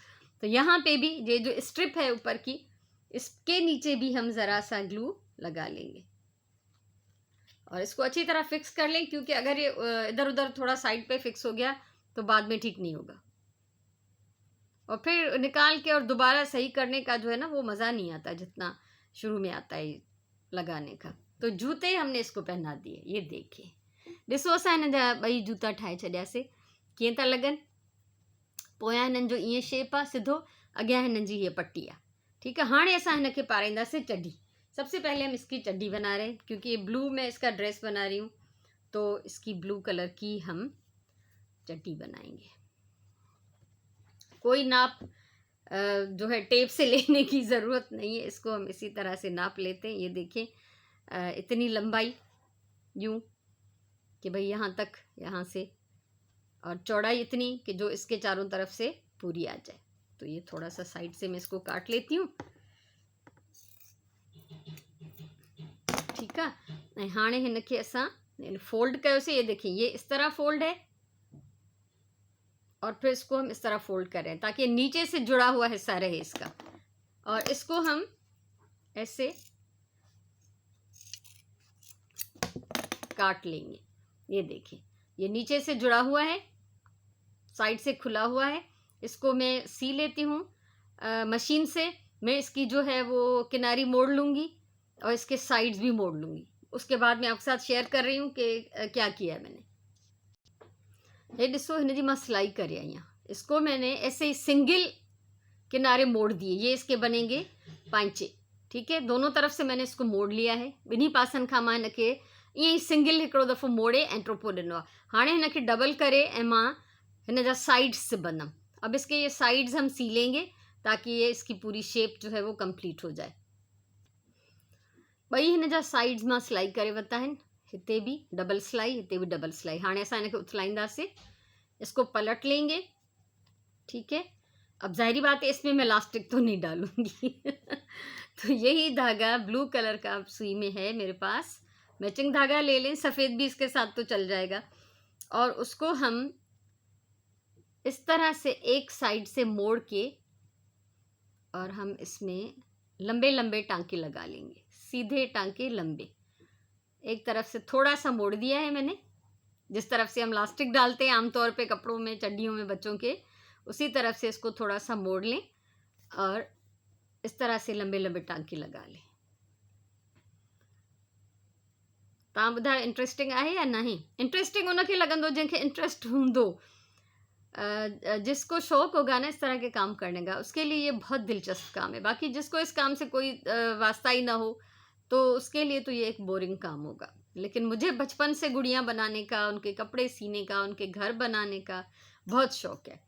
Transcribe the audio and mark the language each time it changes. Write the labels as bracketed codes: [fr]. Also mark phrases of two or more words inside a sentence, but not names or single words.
[hi] तो यहाँ पे भी ये जो स्ट्रिप है ऊपर की, इसके नीचे भी हम ज़रा सा ग्लू लगा लेंगे, और इसको अच्छी तरह फिक्स कर लें, क्योंकि अगर ये इधर उधर थोड़ा साइड पे फिक्स हो गया तो बाद में ठीक नहीं होगा, और फिर निकाल के और दोबारा सही करने का जो है ना, वो मज़ा नहीं आता जितना शुरू में आता है लगाने का। तो जूते हमने इसको पहना दिए। ये देखिए, [sd] ॾिसो असां हिन जा 2 जूता ठाहे छॾियासीं, कीअं था लॻनि। पोयां हिननि जो ईअं शेप आहे सिधो, अॻियां हिननि जी हीअ पट्टी आहे। [hi] ठीक है, [sd] हाणे असां हिनखे पाराईंदासीं चड्डी। [hi] सबसे पहले हम इसकी चड्डी बना रहे हैं, क्योंकि ये ब्लू में इसका ड्रेस बना रही हूँ, तो इसकी [en] blue colour [hi] की हम चड्डी बनाएंगे। कोई नाप जो है टेप से लेने की ज़रूरत नहीं है, इसको हम इसी तरह से नाप लेते हैं। ये देखें, इतनी लंबाई यूँ कि भाई यहाँ तक, यहाँ से, और चौड़ाई इतनी कि जो इसके चारों तरफ से पूरी आ जाए। तो ये थोड़ा सा साइड से मैं इसको काट लेती हूँ। ठीक है, [sd] हाणे हिनखे असां फोल्ड कयोसीं। [hi] ये देखिए, ये इस तरह फोल्ड है, और फिर इसको हम इस तरह फोल्ड करें ताकि नीचे से जुड़ा हुआ हिस्सा रहे इसका, और इसको हम ऐसे काट लेंगे। ये देखिए, ये नीचे से जुड़ा हुआ है, साइड से खुला हुआ है। इसको मैं सी लेती हूँ मशीन से। मैं इसकी जो है वो किनारी मोड़ लूँगी, और इसके साइड्स भी मोड़ लूँगी। उसके बाद मैं आपके साथ शेयर कर रही हूँ कि क्या किया है मैंने। [sd] हे ॾिसो हिन जी मां सिलाई करे आई आहियां। [hi] इसको मैंने ऐसे ही सिंगल किनारे मोड़ दिए, ये इसके बनेंगे पांचे। ठीक है, दोनों तरफ से मैंने इसको मोड़ लिया है। [sd] ॿिन्ही पासनि खां मां हिनखे ईअं ई सिंगल हिकिड़ो दफ़ो मोड़े ऐं टोपो ॾिनो आहे। हाणे हिनखे डबल करे ऐं मां हिन जा साइड्स सिबंदमि। [hi] अब इसके ये साइड्स हम सीलेंगे ताकि ये इसकी पूरी शेप जो है वो कंप्लीट हो जाए। [sd] ॿई हिन जा साइड्स मां सिलाई करे वरिता आहिनि। हिते भी डबल सिलाई, हिते भी डबल सिलाई। हाणे असां हिनखे उथलाईंदासीं, [hi] इसको पलट लेंगे। ठीक है, अब जाहिर बात है इसमें मैं इलास्टिक तो नहीं डालूंगी तो यही धागा [en] blue colour [hi] का सुई में है मेरे पास। मैचिंग धागा ले लें, सफ़ेद भी इसके साथ तो चल जाएगा। और उसको हम इस तरह से एक साइड से मोड़ के और हम इसमें लंबे लंबे टांके लगा लेंगे, सीधे टांके लंबे। एक तरफ से थोड़ा सा मोड़ दिया है मैंने, जिस तरफ से हम इलास्टिक डालते हैं आमतौर पे कपड़ों में, चड्डियों में बच्चों के, उसी तरफ से इसको थोड़ा सा मोड़ लें और इस तरह से लंबे लंबे टांके लगा लें। [sd] तव्हां ॿुधायो इंट्रस्टिंग आहे या नहीं? इंट्रस्टिंग उनखे लॻंदो जंहिंखे इंट्रस्ट हूंदो, [hi] जिसको शौक होगा ना इस तरह के काम करने का, उसके लिए ये बहुत दिलचस्प काम है। बाकी जिसको इस काम से कोई वास्ता ही ना हो तो उसके लिए तो ये एक बोरिंग काम होगा। लेकिन मुझे बचपन से गुड़ियाँ बनाने का, उनके कपड़े सीने का, उनके घर बनाने का बहुत शौक है।